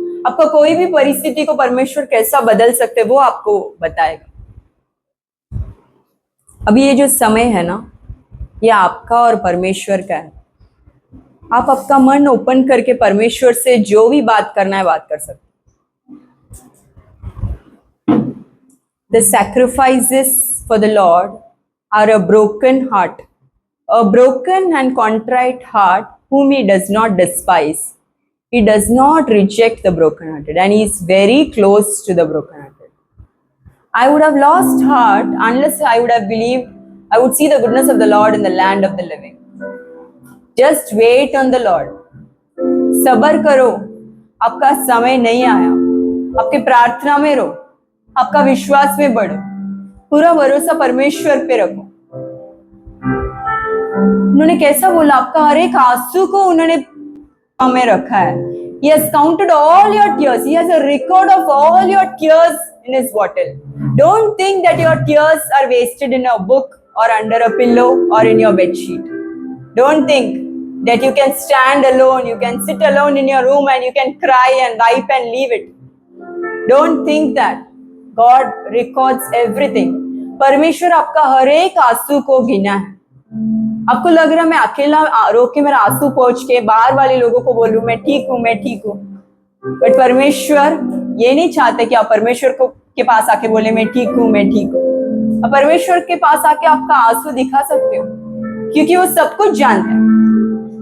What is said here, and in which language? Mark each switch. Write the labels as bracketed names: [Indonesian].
[Hindi] आपका कोई भी परिस्थिति को परमेश्वर कैसा बदल सकते हैं वो आपको बताएगा। अभी ये जो समय है ना, ये आपका और परमेश्वर का है। आप आपका मन ओपन करके परमेश्वर से जो भी बात करना है बात कर सकते। [English] The sacrifices for the Lord are a broken heart, a broken and contrite heart whom he does not despise. He does not reject the brokenhearted, and he is very close to the brokenhearted. I would have lost heart unless I would have believed I would see the goodness of the Lord in the land of the living. Just wait on the Lord. [Hindi] सबर करो, आपका समय नहीं आया। आपके प्रार्थना में रहो, आपका विश्वास में बढ़ो, पूरा भरोसा परमेश्वर पे रखो। उन्होंने कैसा बोला, आपका हर एक आंसू को उन्होंने में रखा है। [English] He has counted all your tears. He has a record of all your tears in his bottle. Don't think that your tears are wasted in a book or under a pillow or in your bed sheet. Don't think that you can stand alone, you can sit alone in your room and you can cry and wipe and leave it. Don't think that. God records everything. [Hindi] परमेश्वर आपका हर एक आंसू को गिना है। आपको लग रहा है मैं अकेला रो के मेरा आंसू पोंछ के बाहर वाले लोगों को बोलूं मैं ठीक हूं, मैं ठीक हूं, बट परमेश्वर ये नहीं चाहते कि आप परमेश्वर को के पास आके बोले मैं ठीक हूं, मैं ठीक हूं। आप परमेश्वर के पास आके आपका आंसू दिखा सकते हो, क्योंकि वो सब कुछ जानते हैं।